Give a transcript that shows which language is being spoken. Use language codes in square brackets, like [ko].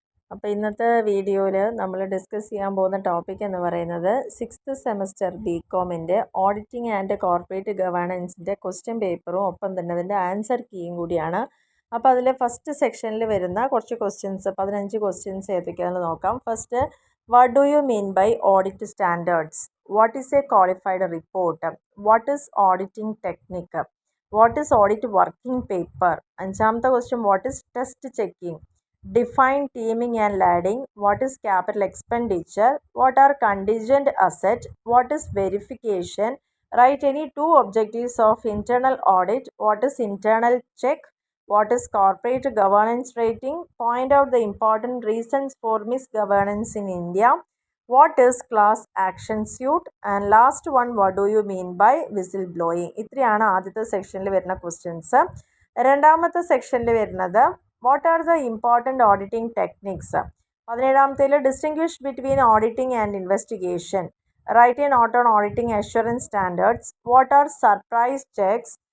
[ml] അപ്പോൾ ഇന്നത്തെ വീഡിയോയിൽ നമ്മൾ ഡിസ്കസ് ചെയ്യാൻ പോകുന്ന ടോപ്പിക് എന്ന് പറയുന്നത് 6th semester ബികോമിൻ്റെ auditing and corporate ഗവേണൻസിൻ്റെ question പേപ്പറും ഒപ്പം തന്നെ അതിൻ്റെ ആൻസർ കീയും കൂടിയാണ്. അപ്പോൾ അതിലെ ഫസ്റ്റ് സെക്ഷനിൽ വരുന്ന കുറച്ച് ക്വസ്റ്റ്യൻസ് 15 ക്വസ്റ്റ്യൻസ് ഏതൊക്കെയാണെന്ന് നോക്കാം. [en] First, what do you mean by audit standards? What is a qualified report? What is auditing technique? What is audit working paper? അഞ്ചാമത്തെ question, what is test checking? Define teaming and lading. What is capital expenditure? What are contingent asset? What is verification? Write any two objectives of internal audit. What is internal check? What is corporate governance rating? Point out the important reasons for misgovernance in India. What is class action suit? And last one, what do you mean by whistleblowing? [ml] ഇത്രയാണ് ആദ്യത്തെ സെക്ഷനിൽ വരുന്ന questions. രണ്ടാമത്തെ സെക്ഷനിൽ വരുന്നത് [en] What are the important auditing techniques. 17ാമത്തേൽ distinguish between auditing and investigation. Write a note on auditing assurance standards. What are surprise checks?